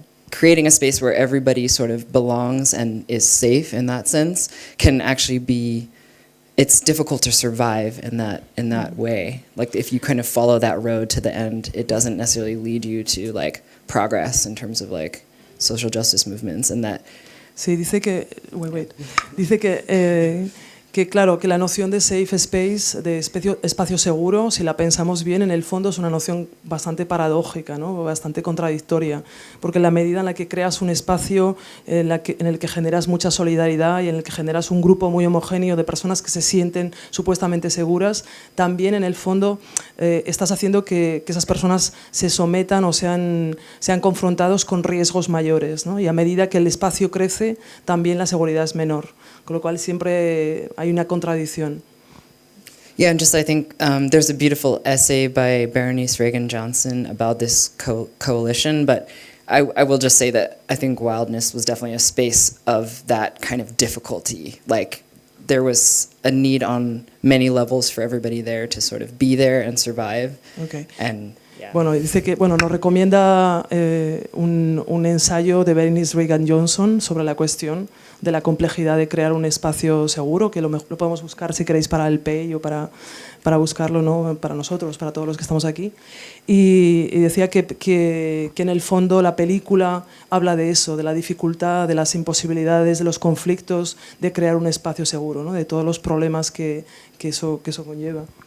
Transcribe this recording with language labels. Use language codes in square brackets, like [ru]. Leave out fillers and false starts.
[en] creating a space where everybody sort of belongs and is safe in that sense can actually be, it's difficult to survive in that way. Like if you kind of follow that road to the end, it doesn't necessarily lead you to like progress in terms of like social justice movements and that. [es] Sí, dice que, dice que claro, que la noción de safe space, de espacio seguro, si la pensamos bien, en el fondo es una noción bastante paradójica, ¿no? Bastante contradictoria, porque en la medida en la que creas un espacio en el que generas mucha solidaridad y en el que generas un grupo muy homogéneo de personas que se sienten supuestamente seguras, también en el fondo estás haciendo que esas personas se sometan o sean confrontados con riesgos mayores, ¿no? Y a medida que el espacio crece, también la seguridad es menor. Con lo cual siempre hay una contradicción. [en] Yeah, and just I think there's a beautiful essay by Berenice Reagan Johnson about this coalition, but I will just say that I think Wildness was definitely a space of that kind of difficulty. Like there was a need on many levels for everybody there to sort of be there and survive. Okay. And yeah. [es] Bueno, dice que nos recomienda un ensayo de Berenice Reagan Johnson sobre la cuestión de la complejidad de crear un espacio seguro, que lo podemos buscar si queréis para el PEI o para buscarlo, ¿no? Para nosotros, para todos los que estamos aquí. Y decía que en el fondo la película habla de eso, de la dificultad, de las imposibilidades, de los conflictos de crear un espacio seguro, ¿no? De todos los problemas que eso conlleva.